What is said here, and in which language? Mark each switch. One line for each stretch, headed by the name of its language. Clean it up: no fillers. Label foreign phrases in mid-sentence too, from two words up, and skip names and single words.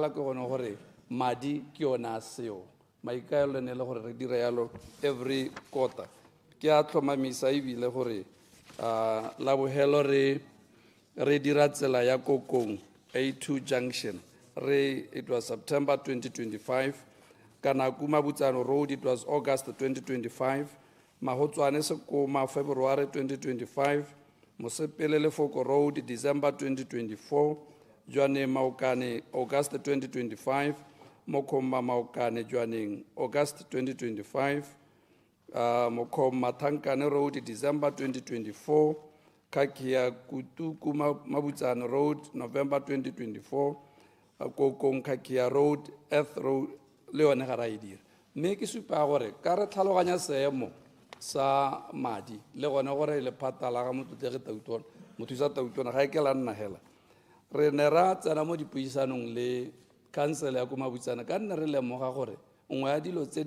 Tswana: ke gone gore madi ke yona a seo maikaelelo ne le gore re dire yalo
English: every quarter
Tswana: ke a tlhomamisa ebile gore la bohelo re dira tsela ya Kokong A2 junction
English: it was September 2025
Tswana: kana Kumabutsane Road
English: it was August 2025
Tswana: Mahotswane Sekoma February 2025 Mosepele Lefoko Road December 2024 Jwane Maokane August 2025 Mokhoma Maokane Jwaneng August 2025 Mokhoma Thankane Road December 2024 Kakia Kutu Mabutsane Road November 2024 Kokong Kakia Road Earth Road Leone ga ra idira mme ke supa gore ka re tlhaloganya seemo sa madi le gone gore le phatala ga motlotlegi Tautona mothusa Tautona ga e ke la nna hela re ne ra tsena mo dipuisanong le council ya Kumabutsane ka nne re lemoga gore nngwe ya dilo tse